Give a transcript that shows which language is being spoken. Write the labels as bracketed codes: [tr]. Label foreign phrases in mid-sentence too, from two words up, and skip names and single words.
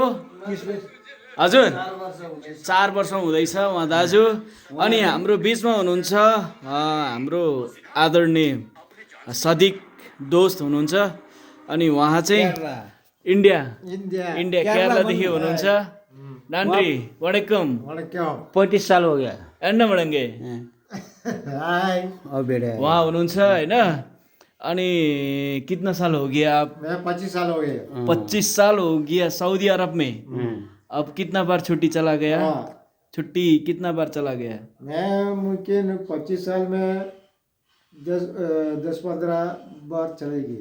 [ne] हजुर 4 वर्ष हुँदैछ उहाँ दाजु। अनि हाम्रो बिचमा हुनुहुन्छ हाम्रो आदरणीय सदिक दोस्त हुनुहुन्छ। अनि उहाँ चाहिँ इंडिया केरलादेखि हुनुहुन्छ। [ta] நன்றி வணக்கம்। [hi] 35 साल हो गया। एन्ड बढेंगे और बेटे [ne] वहाँ हुनुहुन्छ हैन। [hi] अनि कितना साल हो गया आप? मैं 25 साल हो गए। 25 साल हो गया सऊदी अरब में। अब कितना बार छुट्टी चला गया? छुट्टी कितना बार चला गया? मैं मुमकिन 25 साल में 10-15 बार चलेगी।